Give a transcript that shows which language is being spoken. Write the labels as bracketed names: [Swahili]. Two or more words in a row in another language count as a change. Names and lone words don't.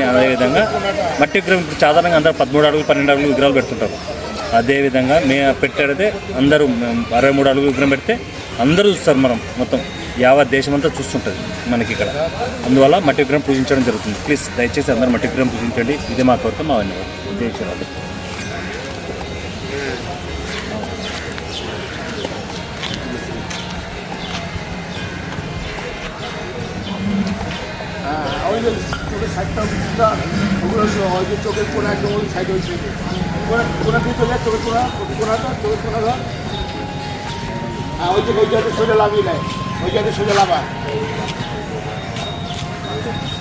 [Telugu] అదేవిధంగా మట్టి విగ్రహం ఇప్పుడు సాధారణంగా అందరూ 13 అడుగులు 12 అడుగులు విగ్రహాలు పెడుతుంటారు. అదేవిధంగా మేము పెట్టేదైతే అందరూ 63 అడుగులు విగ్రహం పెడితే అందరూ చూస్తారు. మనం మొత్తం యావత్ దేశం అంతా చూస్తుంటుంది మనకి ఇక్కడ. అందువల్ల మట్టి విగ్రహం పూజించడం జరుగుతుంది. ప్లీజ్ దయచేసి అందరూ మట్టి విగ్రహం పూజించండి. ఇదే మా కోరిక, మా ఉద్దేశాలు. [Bangla] চোখের কোনা একদম সাইড হয়েছে, কোনা দিয়ে চলে চোখের কোনা ওই যে ওই জায়গায় সোজা লাভিয়ে নেয়, ওই জায়গায় সোজা লাভা।